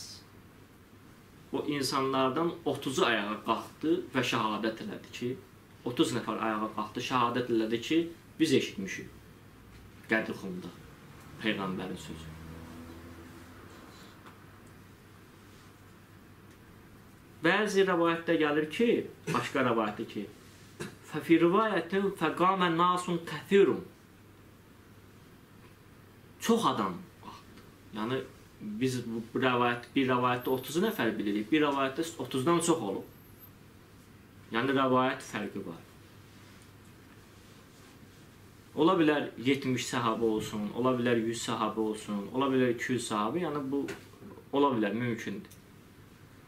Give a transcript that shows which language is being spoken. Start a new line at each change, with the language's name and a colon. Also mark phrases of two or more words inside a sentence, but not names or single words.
Azerbaijani: O insanlardan 30'u ayağa qalxdı və şəhadət elədi ki, 30 nəfər ayağa qalxdı, şəhadət elədi ki, biz eşitmişik Qədr-i-Xumda Peyğəmbərin sözü. Bəzi rəvayətdə gəlir ki, başqa rəvayətdə ki,
Arabic: فَفِي رِوَایَةٍ فَقَامَ نَاسٌ كَثِيرٌ.
Azerbaijani: Çox adam qalxdı. Yəni, biz bir rəvayətdə 30 nəfər bilirik, bir rəvayətdə 30'dan çox olub. Yəni, rəvayət fərqi var. Ola bilər 70 səhabə olsun, ola bilər 100 səhabə olsun, ola bilər 200 səhabə, yəni bu ola bilər, mümkündür.